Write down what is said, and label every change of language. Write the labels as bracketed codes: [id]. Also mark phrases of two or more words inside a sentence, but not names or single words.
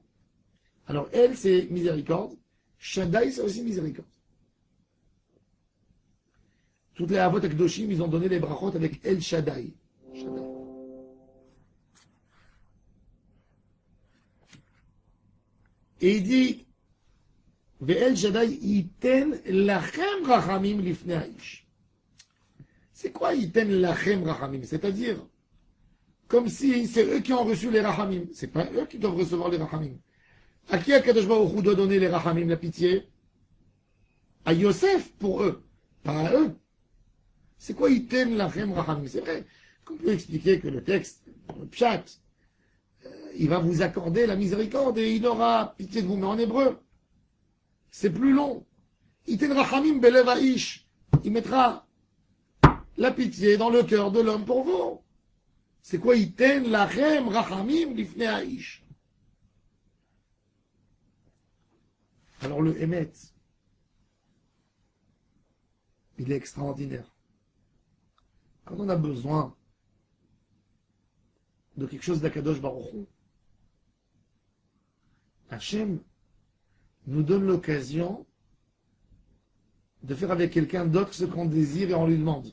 [fr] Alors, elle, c'est miséricorde. Shaddai, c'est aussi miséricorde. Toutes les [he] אבות הקדושים, [fr] ils ont donné les brachot avec El Shaddai. Shaddai. Et il dit, [he] ואל שדי יתן לכם רחמים לפני האיש. [fr] C'est quoi [he] יתן לכם רחמים? [fr] C'est-à-dire, comme si c'est eux qui ont reçu les rachamim. C'est pas eux qui doivent recevoir les rachamim. À qui Akadosh Baruch Hu doit donner les rachamim, la pitié? À Yosef, pour eux, pas à eux. C'est quoi [he] יתן לכם רחמים? [fr] C'est vrai qu'on peut expliquer que le texte, le pshat, il va vous accorder la miséricorde et il aura pitié de vous, mais en hébreu, c'est plus long. [he] יתן רחמים בלב האיש. [fr] Il mettra la pitié dans le cœur de l'homme pour vous. C'est quoi [he] יתן לכם רחמים לפני האיש? [fr] Alors le Emet, il est extraordinaire. Quand on a besoin de quelque chose d'Akadosh Baruch Hu, Hachem nous donne l'occasion de faire avec quelqu'un d'autre ce qu'on désire et on lui demande.